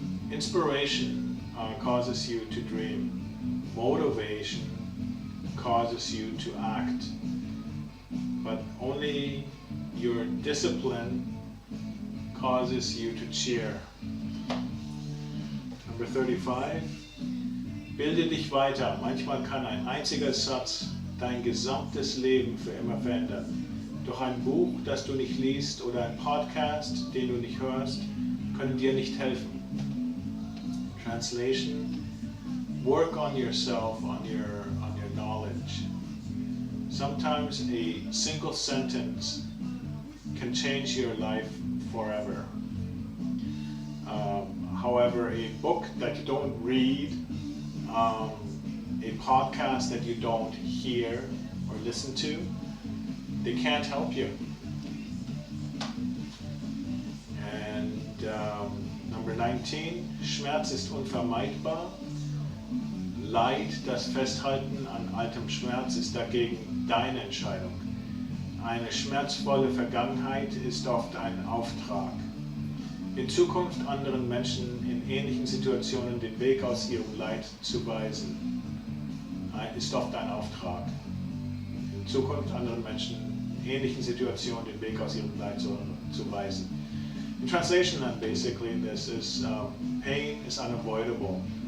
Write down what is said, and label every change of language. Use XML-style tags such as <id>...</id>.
<en>Inspiration causes you to dream. Motivation causes you to act. But only your discipline causes you to cheer. Number 35.</en> <de>Bilde dich weiter. Manchmal kann ein einziger Satz dein gesamtes Leben für immer verändern. Doch ein Buch, das du nicht liest, oder ein Podcast, den du nicht hörst, können dir nicht helfen.</de> <en>Translation: work on yourself, on your knowledge. Sometimes a single sentence can change your life forever. However, a book that you don't read, a podcast that you don't hear or listen to, they can't help you. And number 19,</en> <de>Schmerz ist unvermeidbar. Leid, das Festhalten an altem Schmerz, ist dagegen deine Entscheidung. Eine schmerzvolle Vergangenheit ist oft ein Auftrag. In Zukunft anderen Menschen in ähnlichen Situationen den Weg aus ihrem Leid zu weisen, ist oft ein Auftrag. In Zukunft anderen Menschen in ähnlichen Situationen den Weg aus ihrem Leid zu weisen.</de> <en>In translation, then, basically, this is pain is unavoidable.</en>